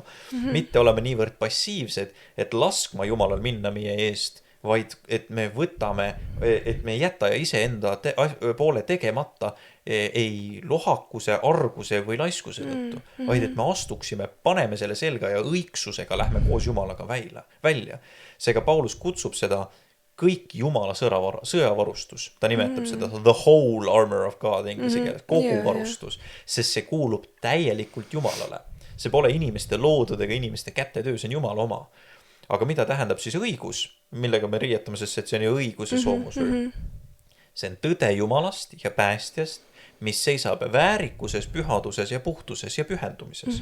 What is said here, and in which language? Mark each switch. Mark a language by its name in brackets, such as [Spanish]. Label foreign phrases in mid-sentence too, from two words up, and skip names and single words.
[Estonian] Mitte olema niivõrd passiivsed, et laskma Jumalal minna meie eest, vaid et me võtame, et me ei jäta ise enda poole tegemata ei lohakuse, arguse või laiskuse tõttu, vaid et me astuksime, paneme selle selga ja õigsusega lähme koos Jumalaga välja. Seega Paulus kutsub seda kõik Jumala sõjavarustus. Ta nimetab seda [English] the whole armor of God [Estonian] inglise keeles, kogu varustus, sest see kuulub täielikult Jumalale. See pole inimeste loodud ega inimeste kätetöö, see on Jumala oma. Aga mida tähendab siis õigus, millega me riietame, sest see on ju õiguse soomusrüü. See on tõde Jumalast ja päästjast, mis seisab väärikuses, pühaduses ja puhtuses ja pühendumises.